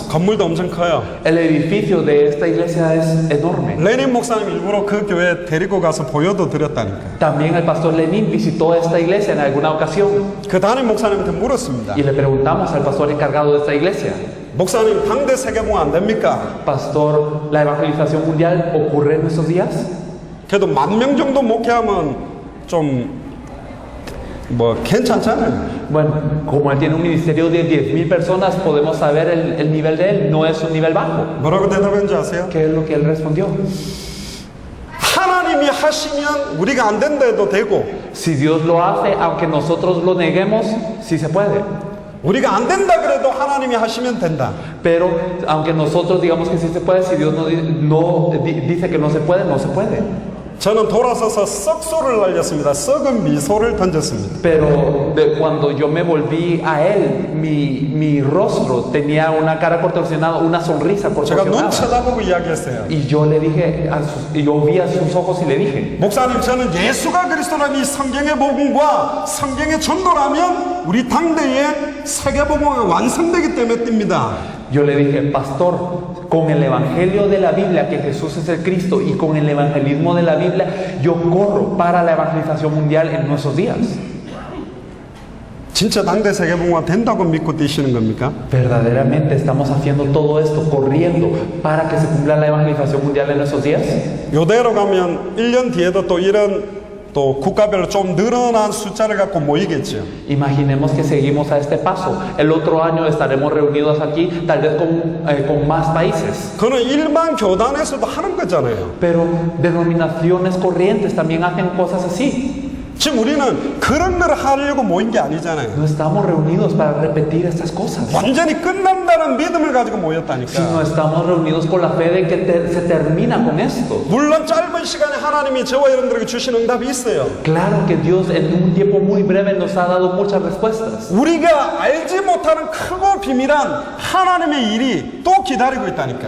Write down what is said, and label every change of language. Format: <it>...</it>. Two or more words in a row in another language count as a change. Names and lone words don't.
<ko>건물도 엄청 커요.</ko> <es>El edificio de esta iglesia es enorme.</es> <ko>레닌 목사님 일부러 그 교회 데리고 가서 보여도 드렸다니까.</ko> <es>También el pastor Lenin visitó esta iglesia en alguna ocasión</es> <ko>그 담임 목사님한테 물었습니다.</ko> <es>y le preguntamos al pastor encargado de esta iglesia,</es> <ko>목사님 당대 세계봉화 안 됩니까?</ko> <es>Pastor, ¿la evangelización mundial ocurre en estos días?</es> <ko>그래도 10,000명 정도 목회하면 좀 뭐 괜찮잖아요.</ko> <es>Bueno, como él tiene un ministerio de 10,000 personas, podemos saber el nivel de él, no es un nivel bajo.</es> <ko>뭐라고 대답했는지 아세요?</ko> <es>¿Qué es lo que él respondió?</es> <ko>하나님이 하시면 우리가 안 된다 해도 되고</ko> <es>Si Dios lo hace, aunque nosotros lo neguemos, sí se puede.</es> <ko>우리가 안 된다 그래도 하나님이 하시면 된다.</ko> <es>Pero aunque nosotros digamos que sí se puede, si Dios dice que no se puede, no se puede.</es> <ko>저는 돌아서서 썩소를 날렸습니다. 썩은 미소를 던졌습니다.</ko> <es>Pero cuando yo me volví a él, mi rostro tenía una cara proporcionada, una sonrisa</es> <ko>제가 눈</ko> <es>proporcionada.</es> <ko>쳐다보고 이야기했어요.</ko> <es>Y yo le dije, yo vi a sus ojos y le dije,</es> <ko>목사님 저는 예수가 그리스도라는 이 성경의 복음과 성경의 전도라면 우리 당대의 세계복음이 완성되기 때문에 뜁니다.</ko> <es>yo le dije, pastor, con el evangelio de la Biblia, que Jesús es el Cristo, y con el evangelismo de la Biblia, yo corro para la evangelización mundial en nuestros días.</es> <ko>진짜 당대 세계복음화 된다고 믿고 뛰시는 겁니까?</ko> <es>¿Verdaderamente estamos haciendo todo esto, corriendo para que se cumpla la evangelización mundial en nuestros días?</es> <ko>요대로 가면 1년 뒤에도 또 이런 또 국가별로 좀 늘어난 숫자를 갖고 모이겠죠.</ko> <es>Imaginemos que seguimos a este paso. El otro año estaremos reunidos aquí, tal vez con más países.</es> <ko>그는 일반 교단에서도 하는 거잖아요.</ko> <es>Pero denominaciones corrientes también hacen cosas así.</es> <ko>지금 우리는 그런 걸 하려고 모인 게 아니잖아요.</ko> <es>No estamos reunidos para repetir estas cosas,</es> <ko>완전히 끝난다는 믿음을 가지고</ko> <es>sino</es> <ko>모였다니까.</ko> <es>estamos reunidos con la fe de que se termina con esto.</es> <ko>물론 짧은 시간에 하나님이 저와 여러분들에게 주신 응답이 있어요.</ko> <es>Claro que Dios en un tiempo muy breve nos ha dado muchas respuestas.</es> <ko>우리가 알지 못하는 크고 비밀한 하나님의 일이 또 기다리고 있다니까.</ko>